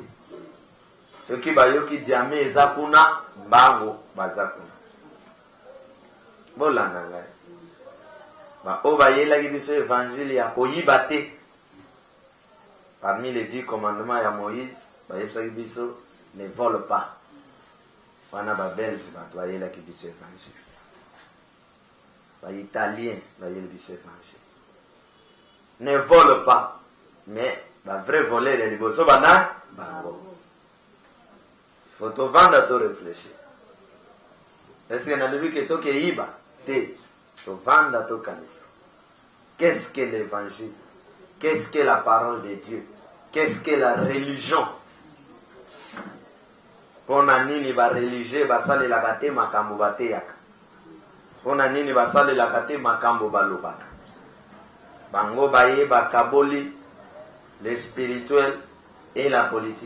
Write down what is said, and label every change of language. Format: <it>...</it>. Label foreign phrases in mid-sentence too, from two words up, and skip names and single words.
<ln>Soki bayoki diama eza kuna, mbango baza kuna. Bolanda ngai. O bayelaki biso évangile ya koyiba te.</ln> <fr>Parmi les 10 commandements</fr> <ln>ya Moïse, bayebisaki biso</ln> <fr>ne vole pas.</fr> <ln>Wana ba belge bato bayelaki biso évangile. Ba italien bayeli biso évangile.</ln> <fr>Ne vole pas,</fr> <ln>mais ba</ln> <fr>vrai voleur</fr> <ln>ya liboso bana bango.</ln> <fr>Faut to vendre to réfléchir. Est-ce que</fr> <ln>nalobi ke to ke yiba te, to vendre to kanisa.</ln> <fr>Qu'est-ce que l'évangile? Qu'est-ce que la parole de Dieu? Qu'est-ce que la religion?</fr> <ln>Pona nini ba religieux basalelaka te makambo bateyaka? Pona nini basalelaka te makambo balobaka? Bango baye bakaboli</ln> <fr>le spirituel et la politique.</fr>